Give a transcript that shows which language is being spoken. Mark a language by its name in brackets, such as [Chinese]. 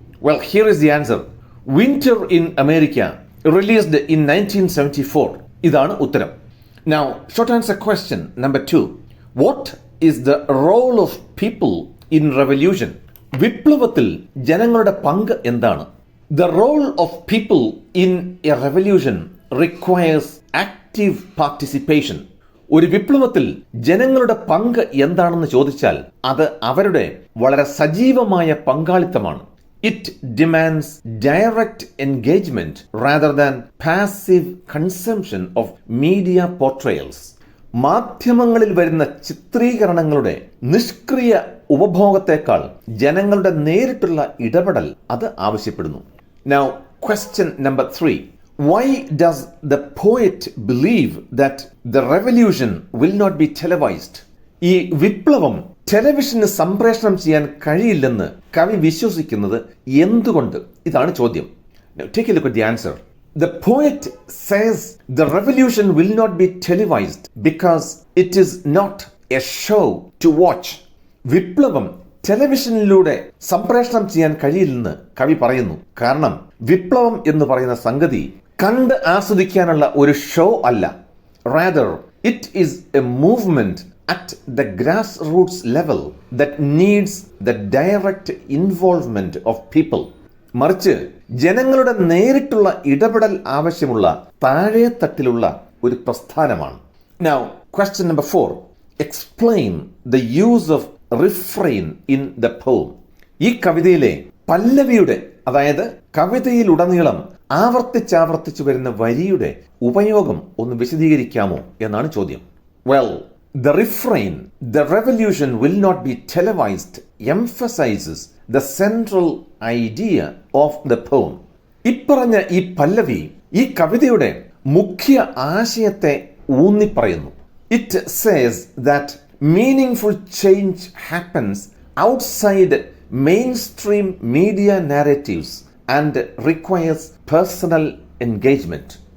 [English] Well, here is the answer. Winter in America, released in 1974. [Malayalam] ഇതാണ് ഉത്തരം. [English] Now, short answer question number 2. What is the role of people in revolution? [Malayalam] വിപ്ലവത്തിൽ ജനങ്ങളുടെ പങ്ക് എന്താണ്? [English] The role of people in a revolution requires active participation. [Malayalam] ഒരു വിപ്ലവത്തിൽ ജനങ്ങളുടെ പങ്ക് എന്താണെന്ന് ചോദിച്ചാൽ അത് അവരുടെ വളരെ സജീവമായ പങ്കാളിത്തമാണ്. [English] It demands direct engagement rather than passive consumption of media portrayals. [Malayalam] മാധ്യമങ്ങളിൽ വരുന്ന ചിത്രീകരണങ്ങളുടെ നിഷ്ക്രിയ ഉപഭോഗത്തെക്കാൾ ജനങ്ങളുടെ നേരിട്ടുള്ള ഇടപെടൽ അത് ആവശ്യപ്പെടുന്നു. [English] Now, question number 3. Why does the poet believe that the revolution will not be televised? [Malayalam] ഈ വിപ്ലവം ടെലിവിഷന് സംപ്രേഷണം ചെയ്യാൻ കഴിയില്ലെന്ന് കവി വിശ്വസിക്കുന്നത് എന്തുകൊണ്ട്? ഇതാണ് ചോദ്യം. [English] Now, take a look at the answer. The poet says the revolution will not be televised because it is not a show to watch. [Malayalam] വിപ്ലവം ടെലിവിഷനിലൂടെ സംപ്രേഷണം ചെയ്യാൻ കഴിയില്ലെന്ന് കവി പറയുന്നു. കാരണം വിപ്ലവം എന്ന് പറയുന്ന സംഗതി കണ്ട് ആസ്വദിക്കാനുള്ള ഒരു ഷോ അല്ല. [English] Rather it is a movement at the grass roots level that needs the direct involvement of people. [Malayalam] മറിച്ച് ജനങ്ങളുടെ നേരിട്ടുള്ള ഇടപെടൽ ആവശ്യമുള്ള താഴെത്തട്ടിലുള്ള ഒരു പ്രസ്ഥാനമാണ്. [English] Now, question number 4. Explain the use of refrain in the poem. [Malayalam] ഈ കവിതയിലെ പല്ലവിയുടെ, അതായത് കവിതയിലുടനീളം ആവർത്തിച്ചാവർത്തിച്ചു വരുന്ന വരിയുടെ ഉപയോഗം ഒന്ന് വിശദീകരിക്കാമോ എന്നാണ് ചോദ്യം. [English] Well, the refrain, the revolution will not be televised, emphasizes the central idea of the poem. [Malayalam] ഇപ്പറഞ്ഞ ഈ പല്ലവി ഈ കവിതയുടെ മുഖ്യ ആശയത്തെ ഊന്നിപ്പറയുന്നു. [English] It says that meaningful change happens outside mainstream media narratives and requires personal engagement.